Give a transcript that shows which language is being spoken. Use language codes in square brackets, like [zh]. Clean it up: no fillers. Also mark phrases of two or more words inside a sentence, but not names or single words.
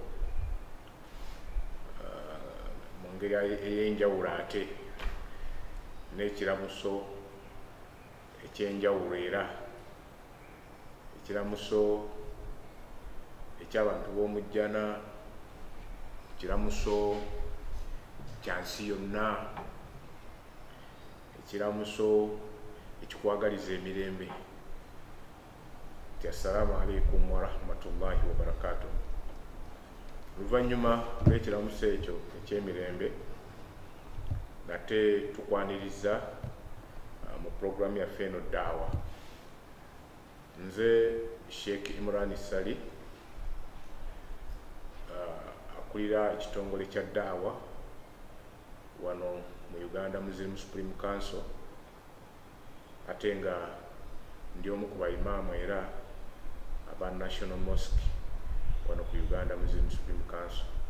[lg] mu ngeri ey'enjawulo ate n'ekiramuso ekyenjawulo, era ekiramuso eky'abantu b'omujjana, ekiramuso kyansi yonna, ekiramuso ekikwagaliza emirembe. [ar] السلام عليكم ورحمة الله وبركاته. [lg] Oluvannyuma lw'ekiramuso ekyo eky'emirembe, nate tukwaniriza mu programu yaffe eno Daawa. Nze Sheikh Imran Sali akulira ekitongole kya Daawa wano mu Uganda Muslim Supreme Council, ate nga ndi omu ku baimaamu era aba National Mosque wano ku Uganda Muslim Supreme Council.